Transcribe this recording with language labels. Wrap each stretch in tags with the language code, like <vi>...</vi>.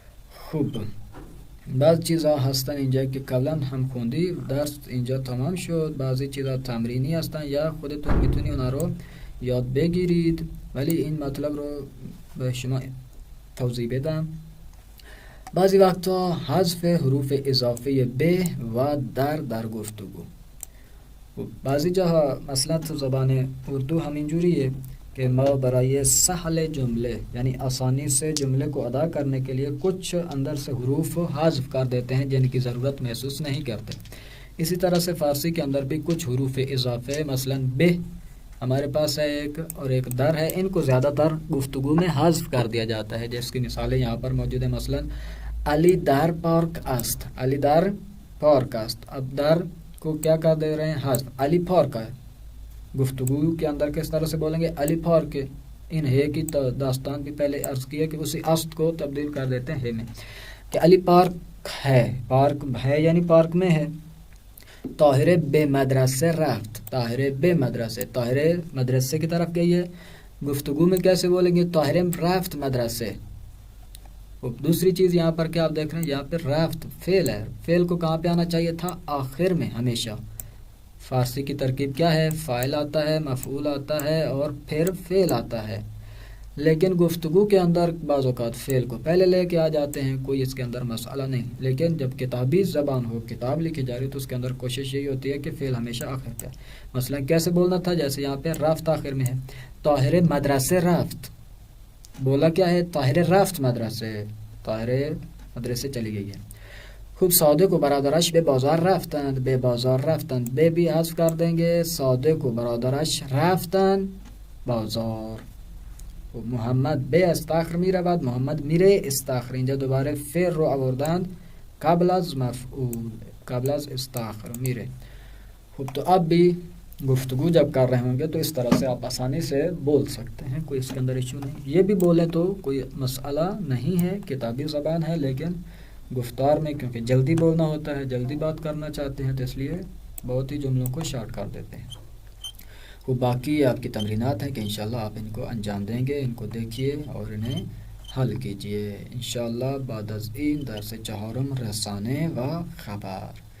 <fa>خوب، بعض چیزها هستن اینجا که قبلا هم خوندی، درس اینجا تمام شد. بعضی چیزها تمرینی هستن یا خودتون میتونی اونا رو یاد بگیرید، ولی این مطلب رو به شما توضیح بدم. بعضی وقتا حذف حروف اضافه به و در گفتگو.</fa> <ur>بعضی جاها مثلا تو زبان اردو همینجوریه کہ</ur> <fa>ما برای سهل جمله</fa> <ur>یعنی آسانی سے جملے کو ادا کرنے کے لیے کچھ اندر سے حروف حذف کر دیتے ہیں جن کی ضرورت محسوس نہیں کرتے. اسی طرح سے فارسی کے اندر بھی کچھ حروف اضافے مثلا بہ ہمارے پاس ہے ایک اور ایک در ہے، ان کو زیادہ تر گفتگو میں حذف کر دیا جاتا ہے. جس کی مثالیں یہاں پر موجود ہیں.</ur> <fa>مثلا علی در پارک است، علی در پارک است.</fa> <ur>اب در کو کیا کر دے رہے ہیں؟ حذف. علی پارک ہے، گفتگو کے اندر کس طرح سے بولیں گے؟ علی پارک. ان ہے کی داستان بھی پہلے عرض کی ہے کہ اسی است کو تبدیل کر دیتے ہیں ہے میں، کہ علی پارک ہے، پارک ہے یعنی پارک میں ہے.</ur> <fa>طاہر بے مدرسے رفت،</fa> <ur>طاہر بے مدرسے، طاہر مدرسے کی طرف گئی ہے. گفتگو میں کیسے بولیں گے؟</ur> <fa>طاہر رفت مدرسے.</fa> <ur>دوسری چیز یہاں پر کیا آپ دیکھ رہے ہیں؟ یہاں پہ رفت فعل ہے. فعل کو کہاں پہ آنا چاہیے تھا؟ آخر میں ہمیشہ. فارسی کی ترکیب کیا ہے؟ فاعل آتا ہے، مفعول آتا ہے اور پھر فعل آتا ہے. لیکن گفتگو کے اندر بعض اوقات فعل کو پہلے لے کے آ جاتے ہیں، کوئی اس کے اندر مسئلہ نہیں. لیکن جب کتابی زبان ہو، کتاب لکھی جا رہی تو اس کے اندر کوشش یہی ہوتی ہے کہ فعل ہمیشہ آخر پہ. مثلا کیسے بولنا تھا؟ جیسے یہاں پہ رفت آخر میں ہے. طاہر مدرسے رفت، بولا کیا ہے؟ طاہر رفت مدرسے، طاہر مدرسے چلی گئی ہے.</ur> <fa>خوب صادق و برادرش به بازار رفتند، به بازار رفتند.</fa> <ur>به بھی حذف کر دیں گے.</ur> <fa>صادق و برادرش رفتند بازار. محمد به استخر می رود، محمد میره استخر. اینجا دوباره فعل رو آوردند قبل از مفعول، قبل از استخر میره.</fa> <ur>خوب تو اب بھی گفتگو جب کر رہے ہوں گے تو اس طرح سے آپ آسانی سے بول سکتے ہیں، کوئی اس کے اندر ایشو نہیں. یہ بھی بولیں تو کوئی مسئلہ نہیں ہے، کتابی زبان ہے. لیکن گفتار میں کیونکہ جلدی بولنا ہوتا ہے، جلدی بات کرنا چاہتے ہیں تو اس لیے بہت ہی جملوں کو شارٹ کر دیتے ہیں. وہ باقی آپ کی تمرینات ہیں کہ انشاءاللہ آپ ان کو انجام دیں گے. ان کو دیکھیے اور انہیں حل کیجئے انشاءاللہ.</ur> <fa>بعد از این درس چهارم رسانه و خبر.</fa>